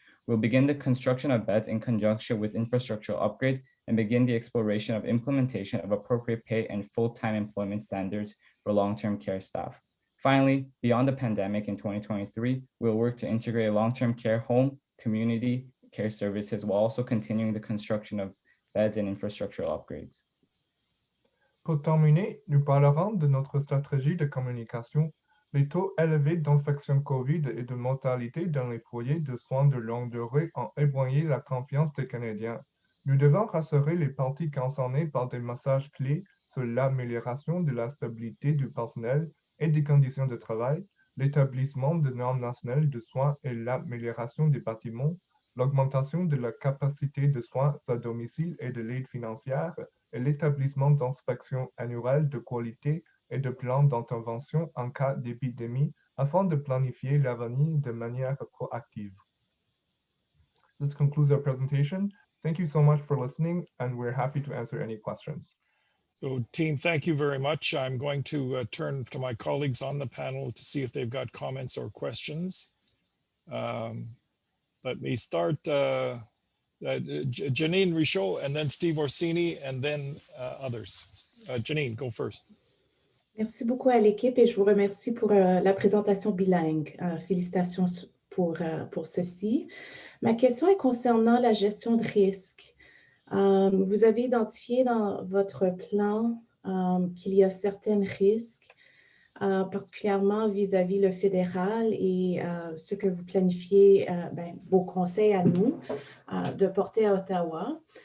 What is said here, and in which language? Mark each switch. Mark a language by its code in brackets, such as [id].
[en] We'll begin the construction of beds in conjunction with infrastructural upgrades and begin the exploration of implementation of appropriate pay and full-time employment standards for long-term care staff. Finally, beyond the pandemic in 2023, we'll work to integrate a long-term care home, community care services while also continuing the construction of beds and infrastructural upgrades. [fr] Pour terminer, nous parlerons de notre stratégie de communication. Les taux élevés d'infection COVID et de mortalité dans les foyers de soins de longue durée ont ébranlé la confiance des Canadiens. Nous devons rassurer les parties concernées par des messages clés sur l'amélioration de la stabilité du personnel et des conditions de travail, l'établissement de normes nationales de soins et l'amélioration des bâtiments, l'augmentation de la capacité de soins à domicile et de l'aide financière, et l'établissement d'inspections annuelles de qualité et de plans d'intervention en cas d'épidémie afin de planifier l'avenir de manière proactive. [en] This concludes our presentation. Thank you so much for listening, and we're happy to answer any questions. So team, thank you very much. I'm going to turn to my colleagues on the panel to see if they've got comments or questions. Let me start Janine Richaud, and then Steve Orsini, and then others. Janine, go first. [fr] Merci beaucoup à l'équipe et je vous remercie pour la présentation bilingue. Félicitations pour ceci. Ma question est concernant la gestion de risque. Vous avez identifié dans votre plan qu'il y a certains risques, particulièrement vis-à-vis le fédéral et ce que vous planifiez, vos conseils à nous de porter à Ottawa.